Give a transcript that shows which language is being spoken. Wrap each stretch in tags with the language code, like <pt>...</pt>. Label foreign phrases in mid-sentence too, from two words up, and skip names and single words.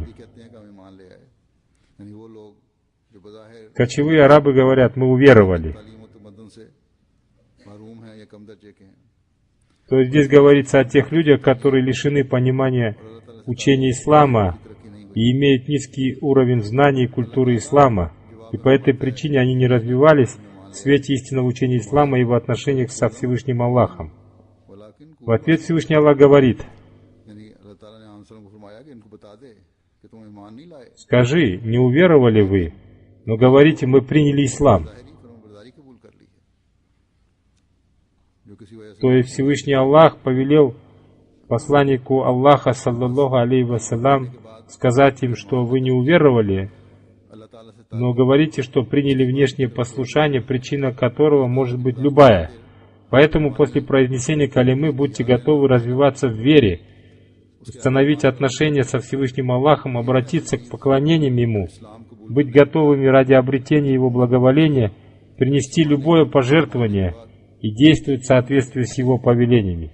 <ur>کہتے ہیں کہ ہم ایمان لے آئے یعنی وہ لوگ جو بظاہر</ur> <ru>Кочевые арабы говорят: мы уверовали.</ru> <ur>تعلیم اور تمدن سے محروم ہیں یا کم درجے کے ہیں</ur> <ru>То есть здесь говорится о тех людях, которые лишены понимания учения ислама и имеют низкий уровень знаний и культуры ислама, и по этой причине они не развивались в свете истинного учения ислама и в отношениях со Всевышним Аллахом. В ответ Всевышний Аллах говорит: «Скажи, не уверовали вы, но говорите, мы приняли ислам». То есть Всевышний Аллах повелел посланнику Аллаха, саллаллаху алейхи вассалям, сказать им, что вы не уверовали, но говорите, что приняли внешнее послушание, причина которого может быть любая. Поэтому после произнесения калимы будьте готовы развиваться в вере, установить отношения со Всевышним Аллахом, обратиться к поклонениям Ему, быть готовыми ради обретения Его благоволения, принести любое пожертвование и действовать в соответствии с Его повелениями.</ru>